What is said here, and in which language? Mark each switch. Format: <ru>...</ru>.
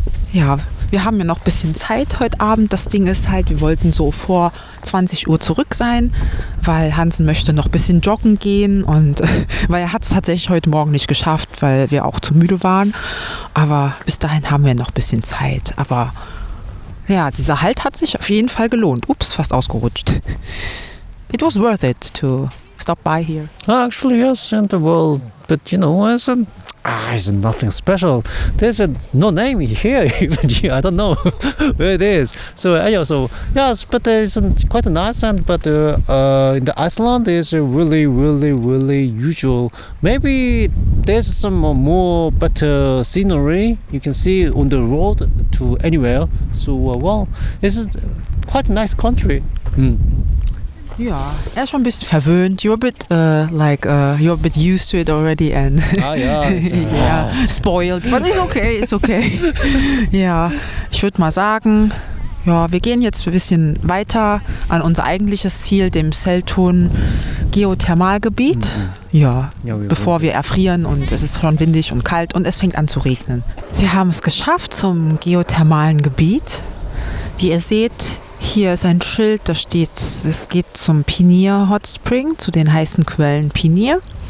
<de>Ja, wir haben ja noch ein bisschen Zeit heute Abend. Das Ding ist halt, wir wollten so vor 20 Uhr zurück sein, weil Hansen möchte noch ein bisschen joggen gehen und weil er hat es tatsächlich heute Morgen nicht geschafft, weil wir auch zu müde waren. Aber bis dahin haben wir noch ein bisschen Zeit. Aber ja, dieser Halt hat sich auf jeden Fall gelohnt. Ups, fast ausgerutscht.</de> <en>It was worth it to stop by here. Actually, yes, in the world, but it's nothing special. There's no name here, even here. I don't know where it is. So yes, but it's quite nice. But in the Iceland, it's really, really, really usual. Maybe there's some more better scenery you can see on the road to anywhere. So it's quite a nice country.</en> <de>Ja, er ist schon ein bisschen verwöhnt.</de> <en>You're a bit used to it already and yeah, spoiled. But it's okay.</en> <de>Ja, ich würde mal sagen, ja, wir gehen jetzt ein bisschen weiter an unser eigentliches Ziel, dem Seltun Geothermalgebiet. Ja, bevor wir erfrieren und es ist schon windig und kalt und es fängt an zu regnen. Wir haben es geschafft zum geothermalen Gebiet. Wie ihr seht, hier ist ein Schild, da steht, es geht zum Pinir Hot Spring, zu den heißen Quellen Pinir.</de>